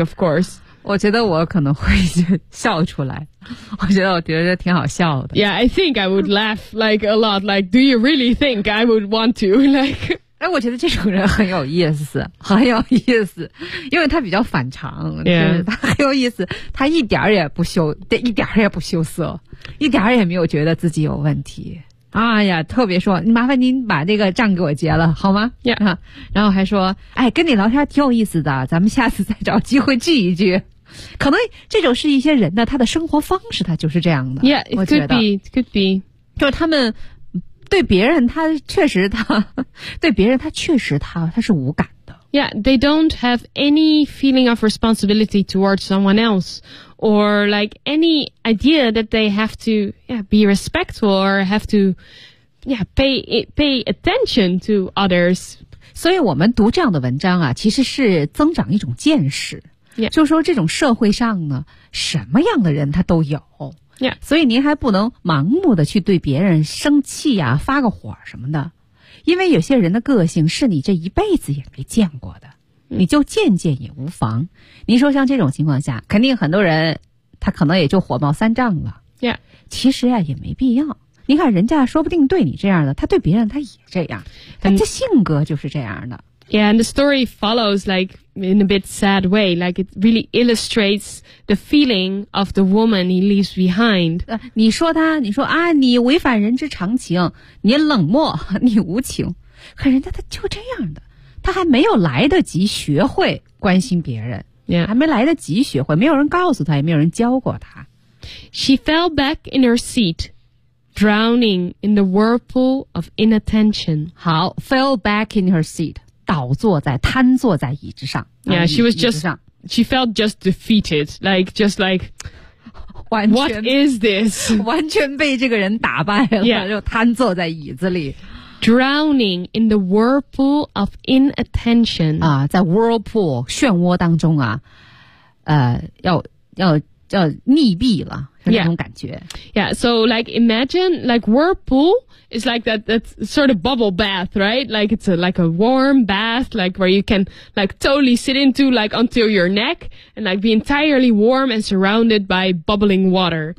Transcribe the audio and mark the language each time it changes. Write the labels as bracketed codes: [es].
[en] Of course. [zh] 我觉得我可能会笑出来。我觉得挺好笑的。 [en] Yeah, I think I would laugh like a lot. Like, do you really think I would want to like? [zh] 哎，我觉得这种人很有意思，很有意思，因为他比较反常， [en] yeah. [zh] 就是他很有意思，他一点也不羞，对，一点也不羞涩，一点也没有觉得自己有问题。哎呀，特别说，麻烦您把那个账给我结了，好吗？ [en] Yeah. [zh] 然后还说，哎，跟你聊天挺有意思的，咱们下次再找机会聚一聚。可能这种是一些人的他的生活方式，他就是这样的。 [en] Yeah, it could be, it could be. [zh] 就他们。对别人他确实他对别人他确实他是无感的 [en] Yeah, they don't have any feeling of responsibility towards someone else or like any idea that they have to yeah, be respectful or have to yeah, pay attention to others [zh] 所以我们读这样的文章啊其实是增长一种见识 [en] Yeah. [zh] 就说这种社会上呢，什么样的人他都有。 [en] Yeah. [zh] 所以您还不能盲目的去对别人生气啊，发个火什么的。因为有些人的个性是你这一辈子也没见过的。你就见见也无妨。您说像这种情况下，肯定很多人他可能也就火冒三丈了。 [en] Yeah. [zh] 其实啊，也没必要。你看人家说不定对你这样的，他对别人他也这样，他的性格就是这样的。 [en] Yeah, and the story follows like in a bit sad way, like it really illustrates the feeling of the woman he leaves behind. [zh] 你说他，你说啊，你违反人之常情，你冷漠，你无情，可人家他就这样的，他还没有来得及学会关心别人、 [en] yeah. [zh] 还没来得及学会，没有人告诉他，也没有人教过他。 [en] She fell back in her seat. Drowning in the whirlpool of inattention. [zh] 好 [en] fell back in her seat. [zh] 倒坐在瘫坐在椅子上。 [en] Yeah, she was just, she felt just defeated. Like, just like, what is this? [zh] 完全被这个人打败了、yeah. 就瘫坐在椅子里。 [en] Drowning in the whirlpool of inattention. [zh] 啊在 whirlpool, 漩涡当中啊要溺毙了。 [en] Yeah, so like imagine like whirlpool is like that's sort of bubble bath, right? Like it's like a warm bath, like where you can like totally sit into like until your neck and like be entirely warm and surrounded by bubbling water.